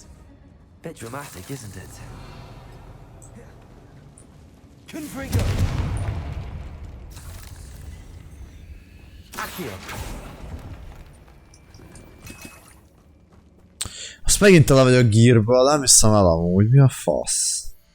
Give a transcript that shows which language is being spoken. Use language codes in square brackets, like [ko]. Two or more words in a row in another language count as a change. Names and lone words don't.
[en] Bit dramatic, isn't it? Confringo. Accio. [hu] Azt megint tele vagyok gírből, nem hiszem el amúgy, mi a fasz?